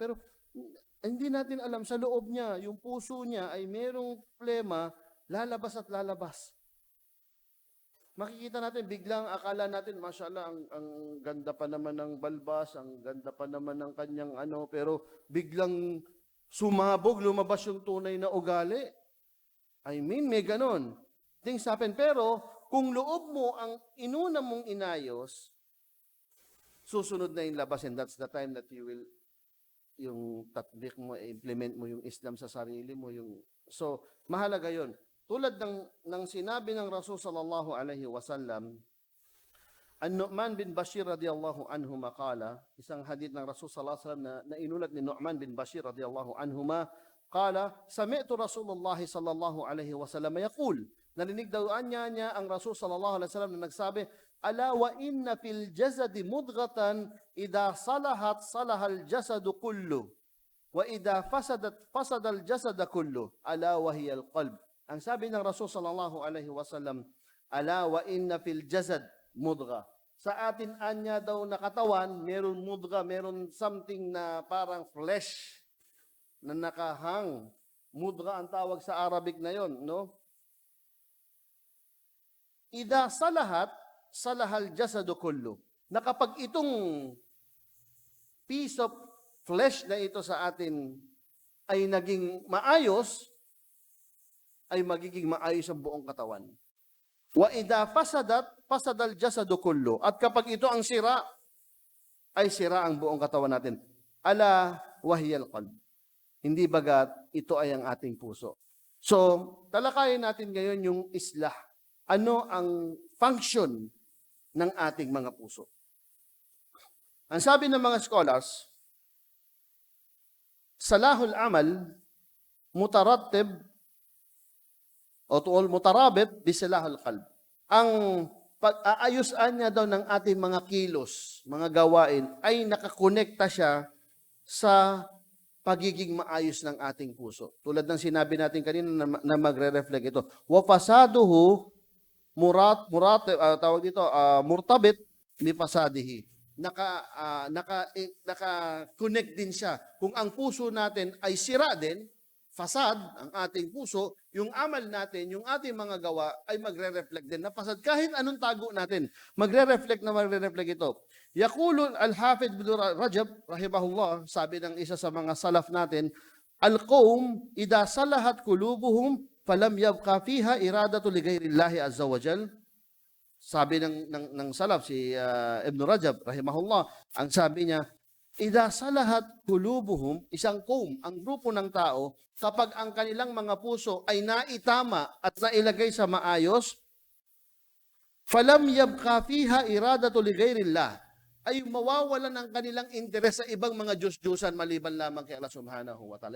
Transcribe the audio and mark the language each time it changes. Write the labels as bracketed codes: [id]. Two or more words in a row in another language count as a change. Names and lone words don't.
[tl] Pero hindi natin alam, sa loob niya, yung puso niya ay merong problema, lalabas at lalabas. Makikita natin, biglang akala natin, mashallah, ang ganda pa naman ng balbas, ang ganda pa naman ng kanyang ano, pero biglang sumabog, lumabas yung tunay na ugali. [en] I mean, [tl] may ganon. [en] Things happen. [tl] Pero, kung loob mo ang inuna mong inayos, susunod na yung labas, [en] and that's the time that you will, [tl] yung tatbik mo, implement mo yung Islam sa sarili mo. So, mahalaga yon. Tulad ng sinabi ng Rasul [ar] صلى الله عليه وسلم, [tl] An-Nu'man bin Bashir [ar] رضي الله عنه ما قال, [tl] isang hadith [ar] ng Rasul صلى الله عليه وسلم [tl] na inulat ni [ar] Nu'man bin Bashir رضي الله عنهما قال سمعت رسول الله صلى الله عليه وسلم يقول, [tl] narinig daw niya ang Rasul [ar] صلى الله عليه وسلم [tl] na nagsabi, [ar] ألا وإن في الجسد مضغة إذا صلحت صلح الجسد كله وإذا فسدت فسد الجسد كله ألا وهي القلب. [tl] Ang sabi ng Rasul [ar] صلى الله عليه وسلم, ألا وإن في الجسد مضغة. [tl] Sa atin anya daw na katawan, meron mudgha, meron something na parang flesh na nakahang. Mudgha ang tawag sa Arabic na yon, no? [ar] إذا صلحت صلح الجسد كله. [tl] Na kapag itong [en] piece of flesh [tl] na ito sa atin ay naging maayos, ay magiging maayos ang buong katawan. [ar] وإذا فسدت فسد الجسد كله. [tl] At kapag ito ang sira, ay sira ang buong katawan natin. [ar] ألا وهي القلب. [tl] Hindi bagat, ito ay ang ating puso. So, talakayin natin ngayon yung islah. Ano ang function ng ating mga puso? Ang sabi ng mga scholars, [ar] صلاح العمل مترتب أو طول مترابط بصلاح القلب. [tl] Ang pag-aayusan niya daw ng ating mga kilos, mga gawain, ay nakakonekta siya sa pagiging maayos ng ating puso. Tulad ng sinabi natin kanina na magre-reflect ito. [ar] وفساده مرتبط بفساده. [tl] Naka-connect din siya. Kung ang puso natin ay sira din, fasad ang ating puso, yung amal natin, yung ating mga gawa ay magre-reflect din na fasad. Kahit anong tago natin, magre-reflect ito. [ar] يقول الحافظ ابن رجب رحمه الله, [tl] sabi ng isa sa mga salaf natin, [ar] القوم إذا صلحت قلوبهم فلم يبق فيها إرادة لغير الله عز وجل. [tl] Sabi ng salaf, si Ibn Rajab, rahimahullah, ang sabi niya, [ar] إذا صلحت قلوبهم, [tl] isang qawm, ang grupo ng tao, kapag ang kanilang mga puso ay naitama at nailagay sa maayos, [ar] فلم يبق فيها إرادة لغير الله, [tl] ay mawawalan ang kanilang interes sa ibang mga Diyos-Diyosan maliban lamang kay Allah [ar] سبحانه وتعالى.